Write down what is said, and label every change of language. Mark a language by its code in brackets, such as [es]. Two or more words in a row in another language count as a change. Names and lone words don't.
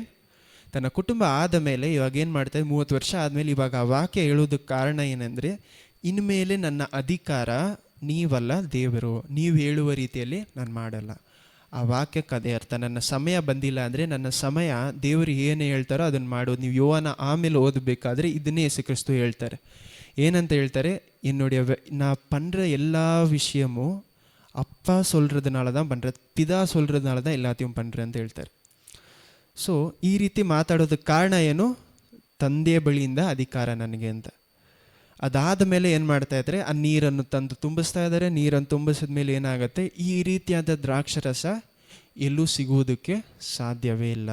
[kn] ತನ್ನ ಕುಟುಂಬ ಆದ ಮೇಲೆ ಇವಾಗ ಏನು ಮಾಡ್ತಾರೆ, 30 ವರ್ಷ ಆದಮೇಲೆ ಇವಾಗ ಆ ವಾಕ್ಯ ಹೇಳೋದಕ್ಕೆ ಕಾರಣ ಏನಂದರೆ, ಇನ್ಮೇಲೆ ನನ್ನ ಅಧಿಕಾರ ನೀವಲ್ಲ ದೇವರು, ನೀವು ಹೇಳುವ ರೀತಿಯಲ್ಲಿ ನಾನು ಮಾಡಲ್ಲ. ಆ ವಾಕ್ಯಕ್ಕೆ ಅದೇ ಅರ್ಥ. ನನ್ನ ಸಮಯ ಬಂದಿಲ್ಲ ಅಂದರೆ ನನ್ನ ಸಮಯ ದೇವರು ಏನು ಹೇಳ್ತಾರೋ ಅದನ್ನು ಮಾಡೋದು. ನೀವು ಯೋಹಾನ ಆಮೇಲೆ ಓದಬೇಕಾದ್ರೆ ಇದನ್ನೇ ಯೇಸು ಕ್ರಿಸ್ತು ಹೇಳ್ತಾರೆ. ಏನಂತ ಹೇಳ್ತಾರೆ, [ta] என்னுடைய நான் பண்ணுற எல்லா விஷயமும் அப்பா சொல்கிறதுனால தான் பண்ணுறேன், பிதா சொல்கிறதுனால தான் எல்லாத்தையும் பண்ணுறேன் [kn] ಅಂತ ಹೇಳ್ತಾರೆ. ಸೊ ಈ ರೀತಿ ಮಾತಾಡೋದಕ್ಕೆ ಕಾರಣ ಏನು, ತಂದೆಯ ಬಳಿಯಿಂದ ಅಧಿಕಾರ ನನಗೆ ಅಂತ. ಅದಾದ ಮೇಲೆ ಏನು ಮಾಡ್ತಾ ಇದ್ದಾರೆ, ಆ ನೀರನ್ನು ತಂದು ತುಂಬಿಸ್ತಾ ಇದ್ದಾರೆ. ನೀರನ್ನು ತುಂಬಿಸಿದ ಮೇಲೆ ಏನಾಗುತ್ತೆ, ಈ ರೀತಿಯಾದ ದ್ರಾಕ್ಷರಸ ಎಲ್ಲೂ ಸಿಗುವುದಕ್ಕೆ ಸಾಧ್ಯವೇ ಇಲ್ಲ.